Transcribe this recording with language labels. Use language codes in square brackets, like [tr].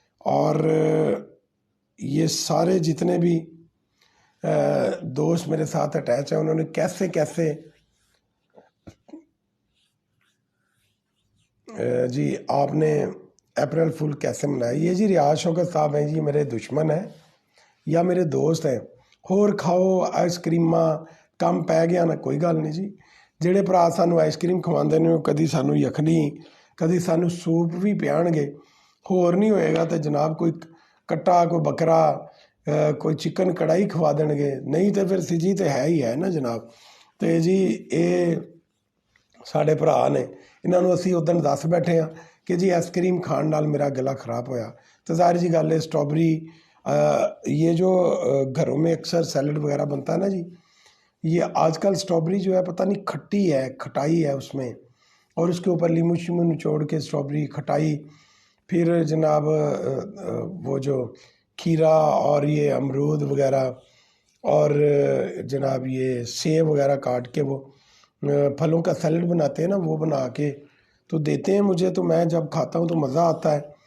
[hi] और ये सारे जितने भी दोस्त मेरे साथ अटैच हैं, उन्होंने कैसे कैसे जी आपने अप्रैल फुल कैसे मनाया। ये जी रियाज शौकत साहब हैं जी, मेरे दुश्मन हैं या मेरे दोस्त हैं। [pa] होर खाओ आइसक्रीमा, कम पै गया ना, कोई गल नहीं जी। ਜਿਹੜੇ ਭਰਾ ਸਾਨੂੰ ਆਈਸਕ੍ਰੀਮ ਖਵਾਉਂਦੇ ਨੇ ਉਹ ਕਦੀ ਸਾਨੂੰ ਯਖਨੀ ਕਦੀ ਸਾਨੂੰ ਸੂਪ ਵੀ ਪਿਆਣਗੇ, ਹੋਰ ਨਹੀਂ ਹੋਏਗਾ ਤਾਂ ਜਨਾਬ ਕੋਈ ਕੱਟਾ, ਕੋਈ ਬੱਕਰਾ, ਕੋਈ ਚਿਕਨ ਕੜਾਈ ਖਵਾ ਦੇਣਗੇ, ਨਹੀਂ ਤਾਂ ਫਿਰ ਸਿਜੀ ਤਾਂ ਹੈ ਹੀ ਹੈ ਨਾ ਜਨਾਬ। ਤੇ ਜੀ ਇਹ ਸਾਡੇ ਭਰਾ ਨੇ, ਇਹਨਾਂ ਨੂੰ ਅਸੀਂ ਉਦੋਂ ਦੱਸ ਬੈਠੇ ਹਾਂ ਕਿ ਜੀ ਆइसक्रीम ਖਾਣ ਨਾਲ ਮੇਰਾ गला ख़राब होया। [hi] तो ज़ाहिर सी गल है स्ट्रॉबेरी, ये जो घरों में अक्सर सैलड वगैरह बनता है ना जी, ये आजकल स्ट्रॉबेरी जो है पता नहीं खट्टी है, खटाई है उसमें, और उसके ऊपर लीमू शीमू निचोड़ के स्ट्रॉबेरी खटाई, फिर जनाब वो जो खीरा और ये अमरूद वगैरह और जनाब ये सेब वगैरह काट के वो फलों का सैलड बनाते हैं ना, वो बना के तो देते हैं मुझे, तो मैं जब खाता हूँ तो मज़ा आता है।